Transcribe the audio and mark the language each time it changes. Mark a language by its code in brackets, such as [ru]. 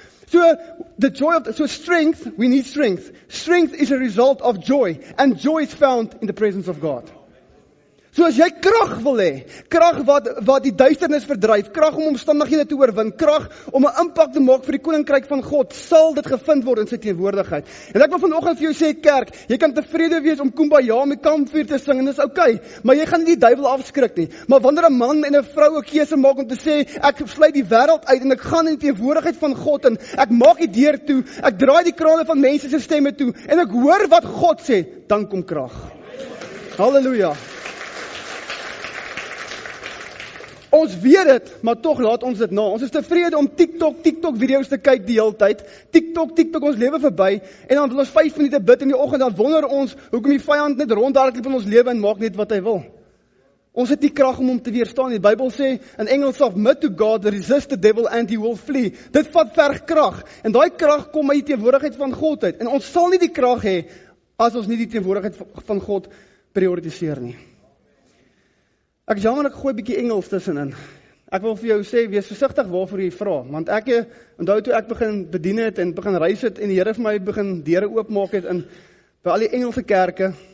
[en] So strength, we need strength. Strength is a result of joy, and joy is found in the presence of God. [af] So as jy krag wil hê, krag wat die duisternis verdryf, krag om omstandighede te oorwin, krag om 'n impak te maak vir die koninkryk van God, sal dit gevind word in sy teenwoordigheid. En ek wil vanoggend vir jou sê, kerk, jy kan tevrede wees om Kumbaya om die kampvuur te sing en dis oukei, maar jy gaan nie die duiwel afskrik nie. Maar wanneer 'n man en 'n vrou 'n keuse maak om te sê, ek sluit die wêreld uit en ek gaan in die teenwoordigheid van God en ek maak die deur toe, ek draai die krane van mense se stemme toe en ek hoor wat God sê, dan kom krag. Halleluja. Ons weet dit, maar tog laat ons dit na. Ons is tevrede om TikTok video's te kyk die hele tyd. TikTok ons lewe verby en dan wil ons 5 minute bid in die oggend, dan wonder ons hoekom die vyand net rondhardloop in ons lewe en maak net wat hy wil. Ons het nie krag om hom te weerstaan nie. Die Bybel sê in Engels, [en] submit to God, resist the devil and he will flee. [af] Dit vat verg krag en daai krag kom uit die teenwoordigheid van God uit. En ons sal nie die krag hê as ons nie die teenwoordigheid van God prioritiseer nie. Ek jammer, ek gooi 'n bietjie Engels tussenin. Ek wil vir jou sê, wees versigtig waarvoor jy vra, want ek onthou toe ek begin bedien het en begin reis het en die Here vir my begin deure oopmaak het in by al die Engelse kerke.